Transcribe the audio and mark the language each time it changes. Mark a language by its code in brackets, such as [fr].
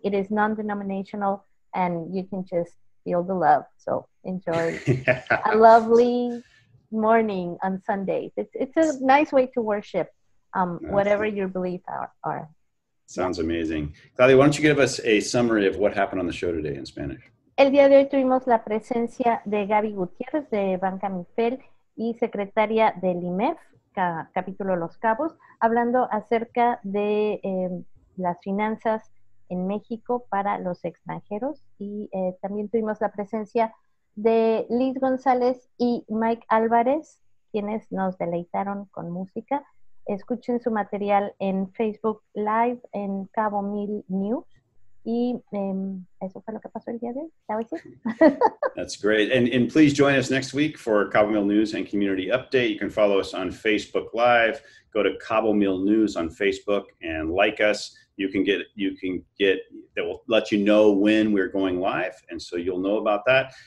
[en] It is non-denominational, and you can just feel the love. So enjoy a lovely morning on Sundays. It's a nice way to worship, whatever your beliefs are. Sounds amazing. Claudia, why don't you give us a summary of what happened on the show today in Spanish? [es] El día de hoy tuvimos la presencia de Gaby Gutiérrez de Banca Mifel y secretaria del IMEF, capítulo Los Cabos, hablando acerca de las finanzas en México para los extranjeros, y también tuvimos la presencia de Liz González y Mike Álvarez, quienes nos deleitaron con música. Escuchen su material en Facebook Live en Cabo 1000 News. Y eso fue lo que pasó el día de hoy. [en] That was it. That's great. And please join us next week for Cabo Mil News and Community Update. You can follow us on Facebook Live. Go to Cabo Mil News on Facebook and like us. You can get that will let you know when we're going live, and so you'll know about that.